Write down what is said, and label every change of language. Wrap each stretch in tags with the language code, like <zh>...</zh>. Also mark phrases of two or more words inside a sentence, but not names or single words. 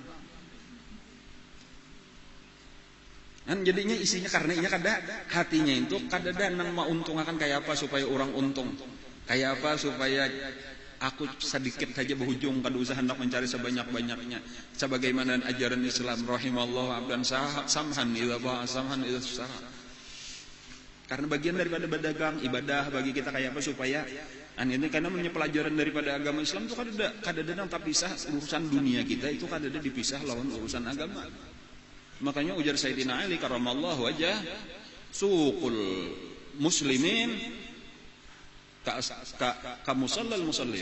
<bjn>Kan jadinya isinya karena inya kada hatinya itu kada nang mauntungakan kayak apa supaya orang untung. Kayak apa supaya aku sedikit saja berujung kada usah hendak mencari sebanyak-banyaknya. Sebagaimana ajaran Islam</bjn> <ar>رحم الله عبدا سمحا إذا باع سمحا إذا شرى.</ar> <bjn>Karena bagian daripada berdagang ibadah bagi kita kayak apa supaya ini karena pelajaran daripada agama Islam itu kada ada tak pisah urusan dunia kita itu kada ada dipisah lawan urusan agama. Makanya ujar Sayyidina Ali</bjn> <ar>كرم الله وجهه سوق المسلمين كمصلى المصلين.</ar>